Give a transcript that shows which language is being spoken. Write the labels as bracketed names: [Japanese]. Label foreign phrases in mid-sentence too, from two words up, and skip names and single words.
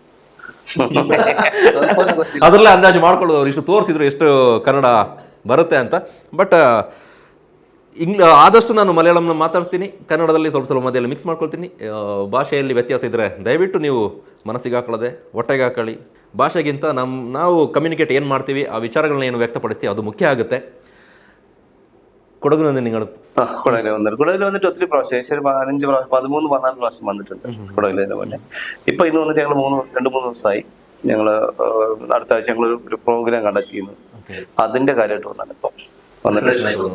[Kannada] ಅದರಲ್ಲೇ ಅಂದಾಜು ಮಾಡ್ಕೊಳ್ಳೋದು ಅವ್ರು ಇಷ್ಟು ತೋರಿಸಿದ್ರು ಎಷ್ಟು ಕನ್ನಡ ಬರುತ್ತೆ ಅಂತ. ಬಟ್ ಆದಷ್ಟು ನಾನು ಮಲಯಾಳಂನ ಮಾತಾಡ್ತೀನಿ, ಕನ್ನಡದಲ್ಲಿ ಸ್ವಲ್ಪ ಮಧ್ಯದಲ್ಲಿ ಮಿಕ್ಸ್ ಮಾಡ್ಕೊಳ್ತೀನಿ. ಭಾಷೆಯಲ್ಲಿ ವ್ಯತ್ಯಾಸ ಇದ್ದರೆ ದಯವಿಟ್ಟು ನೀವು ಮನಸ್ಸಿಗೆ ಹಾಕೊಳ್ಳದೆ ಒಟ್ಟೆಗೆ ಹಾಕೊಳ್ಳಿ. ಭಾಷೆಗಿಂತ ನಾವು ಕಮ್ಯುನಿಕೇಟ್ ಏನು ಮಾಡ್ತೀವಿ, ಆ ವಿಚಾರಗಳನ್ನ ಏನು [Malayalam] വ്യക്തപ്പെടുത്തി അത് മുഖ്യ ആകത്തെ. കൊടുക്കുന്നത് നിങ്ങൾ കുടകിൽ വന്നിട്ട് ഒത്തിരി പ്രാവശ്യം, ഏകദേശം 13-14 പ്രാവശ്യം വന്നിട്ടുണ്ട് കുടകിലെ പോലെ. ഇപ്പൊ ഇന്ന് വന്നിട്ട് ഞങ്ങൾ 2-3 ദിവസമായി. ഞങ്ങള് അടുത്ത ആഴ്ച ഞങ്ങൾ ഒരു [English] program conduct [Malayalam] ചെയ്യുന്നു. അതിന്റെ കാര്യമായിട്ട് വന്നാണ് ഇപ്പം വന്നിട്ട്.